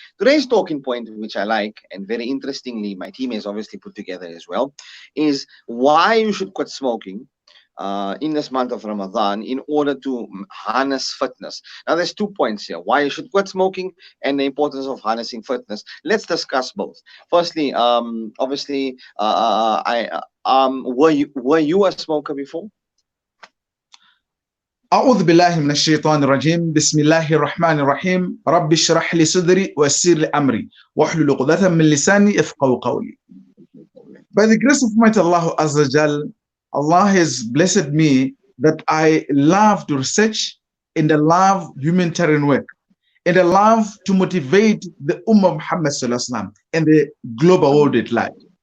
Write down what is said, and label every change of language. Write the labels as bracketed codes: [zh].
[en] Today's talking point, which I like, and very interestingly, my team has obviously put together as well, is why you should quit smoking in this month of Ramadan in order to harness fitness. Now, there's 2 points here: why you should quit smoking and the importance of harnessing fitness. Let's discuss both. Firstly, obviously, were you a smoker before? [ar] أعوذ بالله من الشيطان الرجيم بسم الله الرحمن الرحيم رب اشرح لي صدري ويسر لي أمري واحلل عقدة من لساني يفقهوا قولي. [en] By the grace of Almighty Allah Azza Jal, Allah has blessed me that I love to research and I love humanitarian work and I love to motivate the Ummah Muhammad Sallallahu Alaihi Wasallam and the global world at large.